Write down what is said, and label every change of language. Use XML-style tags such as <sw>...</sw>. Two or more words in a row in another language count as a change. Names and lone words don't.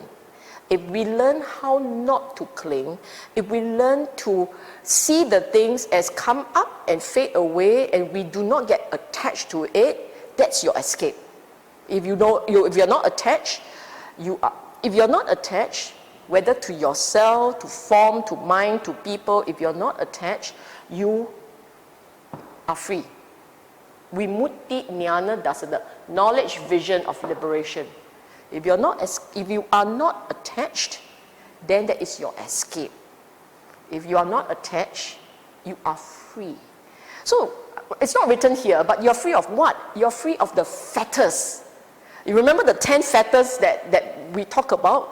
<en>If we learn how not to cling, if we learn to see the things as come up and fade away and we do not get attached to it, that's your escape. If you're not attached, if you're not attached, whether to yourself, to form, to mind, to people, if you're not attached, you are free.</en> <pi>Vimutti jnana dasana,</pi> <en>knowledge, vision of liberation. If you are not attached, then that is your escape. If you are not attached, you are free. So it's not written here, but you're free of what? You're free of the fetters. You remember the 10 fetters that we talk about?</en>